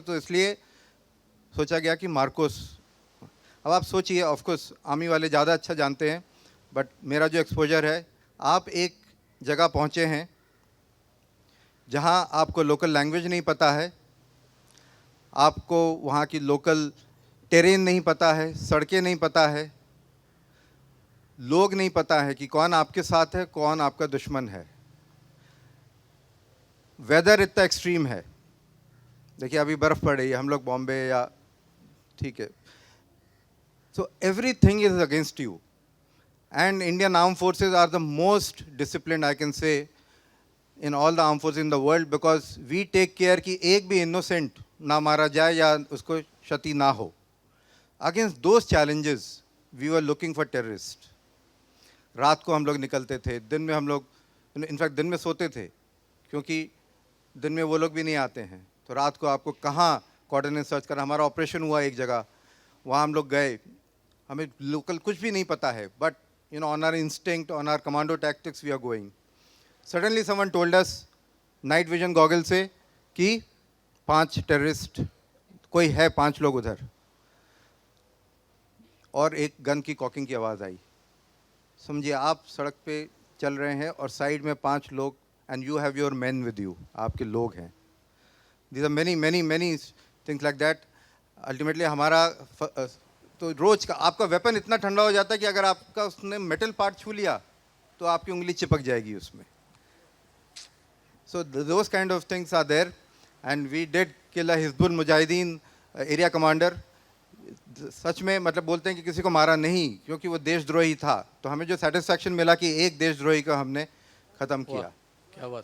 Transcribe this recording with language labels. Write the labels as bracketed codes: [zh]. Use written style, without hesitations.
[hi] तो इसलिए सोचा गया कि मार्कोस. अब आप सोचिए, ऑफकोर्स आर्मी वाले ज़्यादा अच्छा जानते हैं, बट मेरा जो एक्सपोजर है, आप एक जगह पहुँचे हैं जहाँ आपको लोकल लैंग्वेज नहीं पता है, आपको वहाँ की लोकल टेरेन नहीं पता है, सड़कें नहीं पता है, लोग नहीं पता है कि कौन आपके साथ है, कौन आपका दुश्मन है. वेदर इतना एक्सट्रीम है. देखिए अभी बर्फ़ पड़ रही है, हम लोग बॉम्बे या ठीक है, [en] so everything is against you. And Indian armed forces are the most disciplined, I can say, in all the armed forces in the world, because we take care [hi] कि एक भी innocent ना मारा जाए या उसको क्षति ना हो. [en] Against those challenges, we were looking for terrorists. [hi] रात को हम लोग निकलते थे, दिन में हम लोग, इनफैक्ट दिन में सोते थे, क्योंकि दिन में वो लोग भी नहीं आते हैं. तो रात को आपको कहाँ कोऑर्डिनेट सर्च करना. हमारा ऑपरेशन हुआ एक जगह, वहाँ हम लोग गए, हमें लोकल कुछ भी नहीं पता है, but [en] you know, on our instinct, on our commando tactics, we are going. Suddenly someone told us, night vision goggle से, [hi] कि 5 terrorist, कोई है 5 लोग उधर. और एक गन की कॉकिंग की आवाज़ आई. समझिए आप सड़क पे चल रहे हैं और साइड में 5 लोग, [en] and you have your men with you, [hi] आपके लोग हैं. [en] These are many things like that. [hi] Ultimately हमारा तो रोज का आपका वेपन इतना ठंडा हो जाता है कि अगर आपका उसने मेटल पार्ट छू लिया तो आपकी उंगली चिपक जाएगी उसमें. [en] So those kind of things are there and we did kill a Hizbul Mujahideen area commander. [hi] सच में मतलब बोलते हैं कि किसी को मारा नहीं, क्योंकि वो देशद्रोही था. तो हमें जो सेटिस्फैक्शन मिला कि एक देशद्रोही को हमने ख़त्म किया. क्या बात.